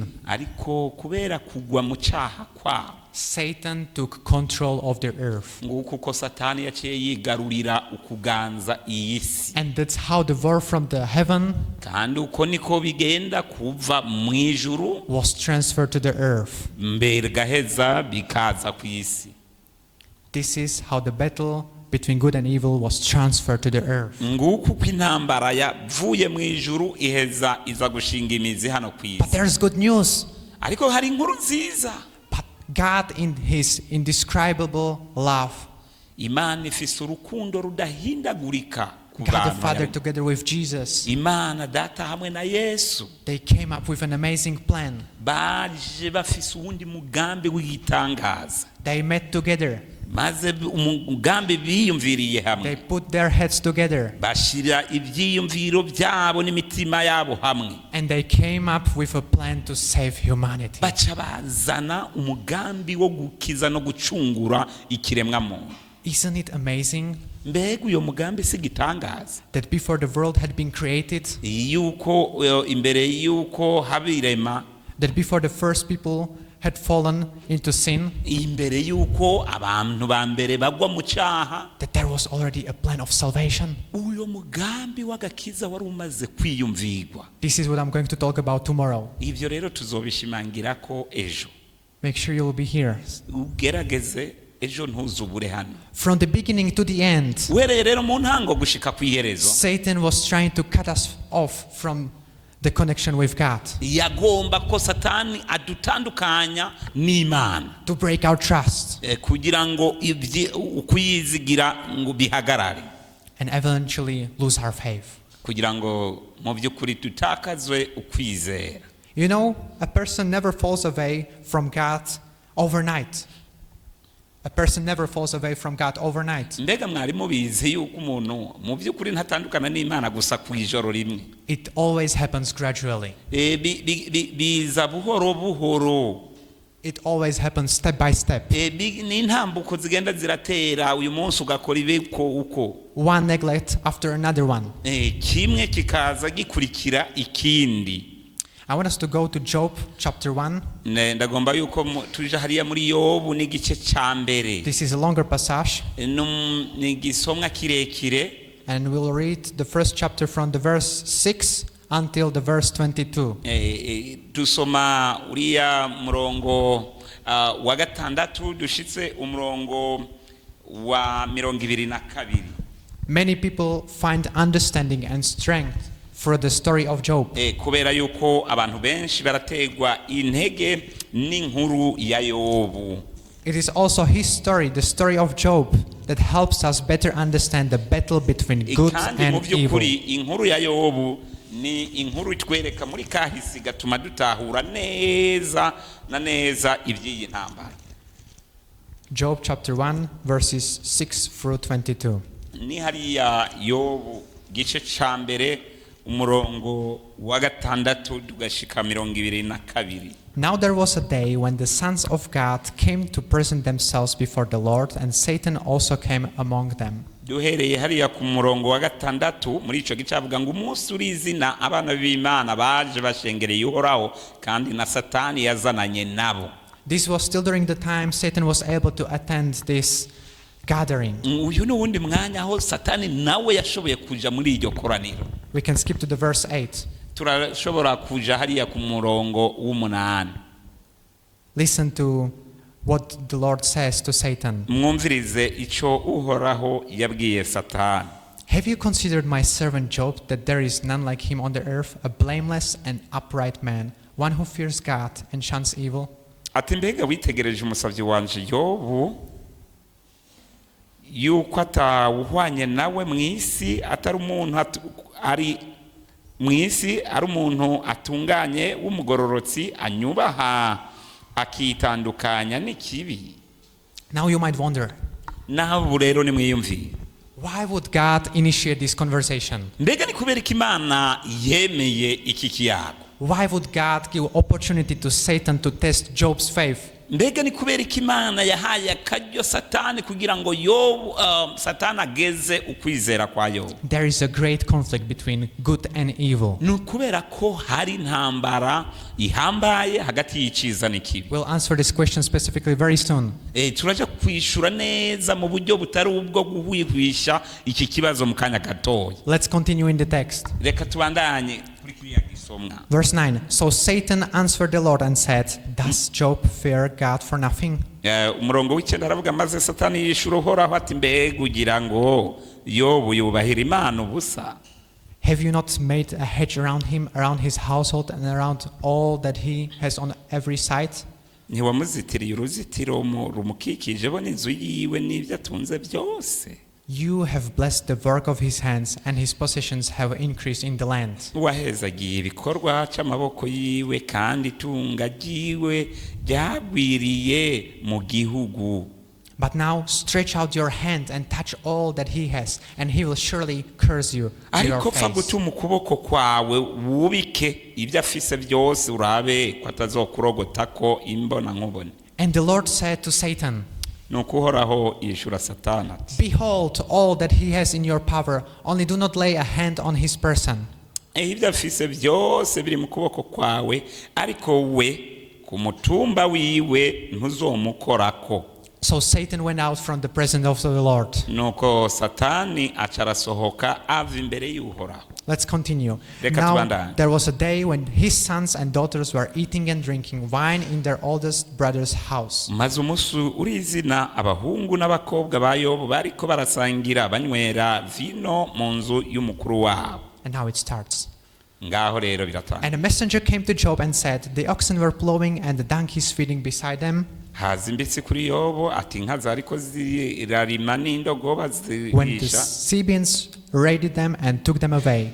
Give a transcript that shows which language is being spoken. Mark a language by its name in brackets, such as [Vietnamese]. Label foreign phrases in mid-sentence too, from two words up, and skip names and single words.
[Rundi] Ariko kubera kugwa mu cyaha kwabo, [English] Satan took control of the earth. [Rundi] nguko uko Satani yaciye yigarurira ukuganza iyi si. [English] And that's how the word from the heaven [Rundi] Kandi uko niko bigenda kuva mu ijuru [English] was transferred to the earth. [Rundi] mbere gaheza bikaza ku isi. [English] This is how the battle between good and evil was transferred to the earth. [Rundi] Nguko uko intambara yavuye mu ijuru iheza iza gushinga imizi hano ku [English] But [Rundi] isi. [English] there's good news. [Rundi] Ariko hari inkuru nziza. [English] But God in his indescribable love, [Rundi] Imana ifise urukundo rudahindagurika ku [English] God the [Rundi] bantu [English] Father [Rundi] yayo. [English] together with Jesus, [Rundi] Imana data hamwe na Yesu [English] they came up with an amazing plan. [Rundi] baje bafise uwundi mugambi w'igitangaza. [English] They met together. [Rundi] Maze umugambi biyumviriye [English] They [Rundi] hamwe, [English] put their heads together. [Rundi] bashira ibyiyumviro byabo n'imitima yabo hamwe, [English] And they came up with a plan to save humanity. [Rundi] baca bazana umugambi wo gukiza no gucungura ikiremwa muntu. [English] Isn't it amazing [Rundi] Mbega uyo mugambi si gitangaza [English] that before the world had been created, [Rundi] yuko imbere yuko habirema, [English] that before the first people had fallen into sin, [Rundi] imbere y'uko abantu ba mbere bagwa mu cyaha, [English] that there was already a plan of salvation. [Rundi] uyo mugambi w'agakiza wari umaze kwiyumvirwa. [English] This is what I'm going to talk about tomorrow. [Rundi] Ibyo rero tuzobishimangira ko ejo. [English] Make sure you'll be here. [Rundi] Ugerageze ejo ntuzubure hano. [English] From the beginning to the end, [Rundi] Uhereye rero mu ntango gushika ku iherezo, [English] Satan was trying to cut us off from the connection with God, [Rundi] yagomba ko Satani adutandukanya n'Imana, [English] to break our trust, [Rundi] kugira ngo ukwiyizigira ngo bihagarare, [English] and eventually lose our faith. [Rundi] kugira ngo mu by'ukuri tutakazwe ukwizera. [English] You know, a person never falls away from God overnight. A person never falls away from God overnight. [Rundi] Mbega mwari mubizi yuko umuntu mu by'ukuri ntatandukana n'Imana gusa ku ijoro rimwe. [English] It always happens gradually. [Rundi] Biza buhoro buhoro. [English] It always happens step by step. [Rundi] Ni intambuko zigenda ziratera, uyu munsi ugakora ibiko uko. [English] One neglect after another one. [Rundi] Kimwe kikaza gikurikira ikindi. [English] I want us to go to Job chapter 1. [Rundi] Ndagomba yuko tuje hariya muri Yobu n'igice cya mbere. [English] This is a longer passage. [Rundi] Ni igisomwa kirekire. [English] And we'll read the first chapter from the verse 6 until the verse 22. [Rundi] Dusoma uriya murongo wa gatandatu dushitse umurongo wa 22. [English] Many people find understanding and strength for the story of Job. [Rundi] Kubera yuko abantu benshi barategwa intege n'inkuru ya Yobu. [English] It is also his story, the story of Job, that helps us better understand the battle between good and evil. [Rundi] Inkuru ya Yobu ni inkuru itwereka muri kahisi gatuma dutahura neza na neza iby'iyi ntambara. [English] Job chapter 1 verses 6 through 22. [Rundi] Ni hariya Yobu gice ca mbere umurongo wa gatandatu tugashika 22. [English] Now there was a day when the sons of God came to present themselves before the Lord, and Satan also came among them. [Rundi] Duhereye hariya ku murongo wa gatandatu muri ico gice avuga ngo umunsi urizina abana b'Imana baje bashengereye Uhoraho kandi na Satani yazananye nabo. [English] This was still during the time Satan was able to attend this gathering. [Rundi] Uyu ni wundi mwanya aho Satani nawe yashoboye kuja muri iryo koraniro. [English] We can skip to the verse 8. [Rundi] Turashobora kuja hariya ku murongo w'umunani. [English] Listen to what the Lord says to Satan. [Rundi] Mwumvirize ico Uhoraho yabwiye Satani. [English] Have you considered my servant Job, that there is none like him on the earth, a blameless and upright man, one who fears God and shuns evil? [Rundi] Ati mbega witegereje umusavyi wanje Yobu yuko atawuhwanye nawe mw'isi, atari umuntu ari mw'isi, ari umuntu atunganye w'umugororotsi anyubaha akitandukanya n'ikibi. [English] Now you might wonder, [Rundi] naho rero nimwiyumviye, [English] why would God initiate this conversation? [Rundi] mbega ni kubera ko Imana yemeye iki kiyago? [English] Why would God give opportunity to Satan to test Job's faith? [Rundi] Mbega ni kubera ko Imana yahaye akaryo Satani kugira ngo Yobu Satani ageze ukwizera kwa Yobu? [English] There is a great conflict between good and evil. [Rundi] Ni kubera ko hari intambara ihambaye hagati y'iciza n'ikibi. [English] We'll answer this question specifically very soon. [Rundi] Turaja kwishura neza mu buryo butari ubwo guhwihwisha iki kibazo mu kanya gatoya. [English] Let's continue in the text. [Rundi] Reka tubandanye kuri kiriya gisomwa. [English] Verse 9. So Satan answered the Lord and said, does Job fear God for nothing? [Rundi] Umurongo w'icenda aravuga maze Satani yishura Uhoraho ati mbega ugira ngo Yobu yubahira Imana ubusa? [English] Have you not made a hedge around him, around his household, and around all that he has on every side? [Rundi] Ntiwamuzitiriye uruzitiro rumukikije bo n'inzu yiwe n'ibyo atunze byose? [English] You have blessed the work of his hands, and his possessions have increased in the land. [Rundi] Wahezagiye ibikorwa c'amaboko yiwe kandi itunga ryiwe ryagwiriye mu gihugu. [English] But now stretch out your hand and touch all that he has, and he will surely curse you to your [Rundi] Ariko pfa [English] face. [Rundi] gutuma ukuboko kwawe wubike ibyo afise byose urabe ko atazokurogotako imbona nkubone. [English] And the Lord said to Satan, [Rundi] Nuko Uhoraho yishura Satani ati [English] behold all that he has in your power, only do not lay a hand on his person. [Rundi] ibyo afise byose biri mu kuboko kwawe, ariko we ku mutumba wiwe ntuzomukorako. [English] So Satan went out from the presence of the Lord. [Rundi] Nuko Satani acarasohoka ava imbere y'Uhoraho. [English] Let's continue. [Rundi] Reka [English] Now [Rundi] tubandanye. [English] there was a day when his sons and daughters were eating and drinking wine in their oldest brother's house. [Rundi] Maze umunsi urizina abahungu n'abakobwa ba Yobu bariko barasangira banywera vino mu nzu y'umukuru wabo. [English] And now it starts. [Rundi] Ngaho rero biratanga. [English] And a messenger came to Job and said, the oxen were plowing and the donkeys feeding beside them. [Rundi] Haza imbitsi kuri Yobu ati inka zariko zirarima n'indogoba [English] When the [Rundi] zirisha. [English] Sabeans raided them and took them away.